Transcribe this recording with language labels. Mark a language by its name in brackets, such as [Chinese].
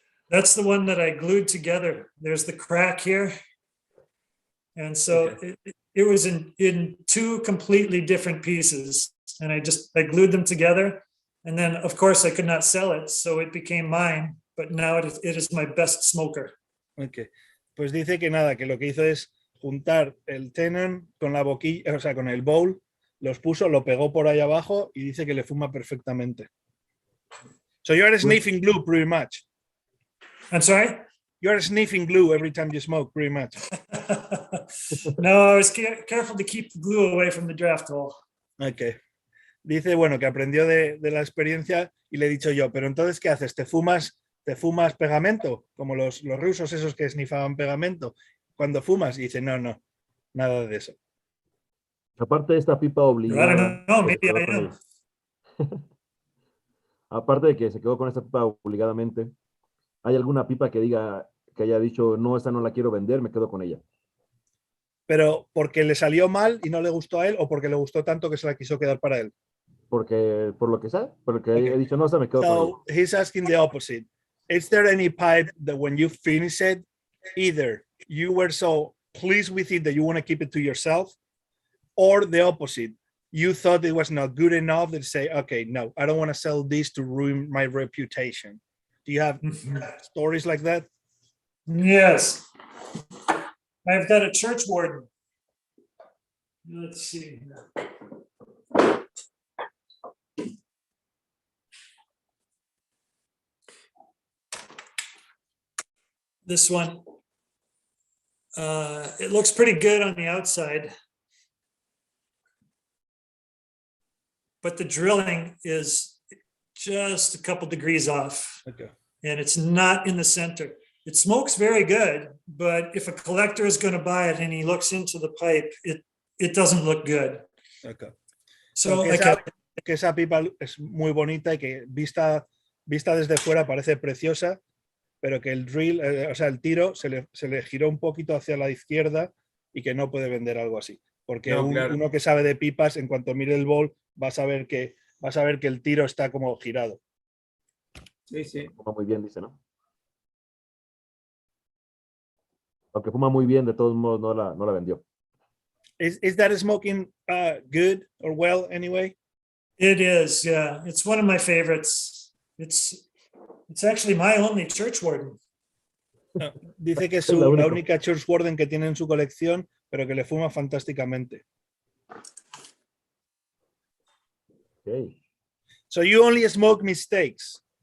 [English] That's the one that I glued together. There's the crack here. And so it was in two completely different pieces. And I glued them together. And then, of course, I could not sell it. So it became mine. But now it is my best smoker. Okay. [Spanish] Pues dice que nada, que lo que hizo es juntar el tenon con la boquilla, o sea, con el bowl, los puso, lo pegó por ahí abajo y dice que le fuma perfectamente. [English] So you're sniffing glue pretty much. I'm sorry? You're sniffing glue every time you smoke, pretty much. No, I was careful to keep the glue away from the draft hole. Okay. [Spanish] Dice, bueno, que aprendió de la experiencia y le he dicho yo, pero entonces, ¿qué haces? ¿Te fumas pegamento? Como los rusos esos que snifaban pegamento. Cuando fumas, y dice, no, nada de eso. Aparte de esta pipa obligada. [English] No, maybe I am. [Spanish] Aparte de que se quedó con esta pipa obligadamente, ¿hay alguna pipa que haya dicho, no, esta no la quiero vender, me quedo con ella? Pero porque le salió mal y no le gustó a él, o porque le gustó tanto que se la quiso quedar para él. Porque, por lo que sea, porque he dicho, no, esta me quedo con ella. [English] So he's asking the opposite. Is there any pipe that when you finish it, either you were so pleased with it that you want to keep it to yourself, or the opposite, you thought it was not good enough that say, okay, no, I don't want to sell this to ruin my reputation? Do you have stories like that? Yes. I've got a church warden. Let's see. This one, it looks pretty good on the outside, but the drilling is just a couple degrees off. Okay. And it's not in the center. It smokes very good, but if a collector is going to buy it and he looks into the pipe, it doesn't look good. Okay. So [Spanish] que esa pipa es muy bonita y que vista desde fuera parece preciosa, pero que el drill, o sea, el tiro se le giró un poquito hacia la izquierda y que no puede vender algo así. Porque No, claro. uno que sabe de pipas, en cuanto mire el bowl, vas a ver que el tiro está como girado. Sí, sí. Fuma muy bien, dice, ¿no? Aunque fuma muy bien, de todos modos no la vendió. [English] Is that smoking good or well anyway? It is, yeah. It's one of my favorites. It's actually my only church warden. [Spanish] No, dice que es Es la la única. única Church Warden que tiene en su colección, pero que le fuma fantásticamente. [English] Okay. So you only smoke mistakes.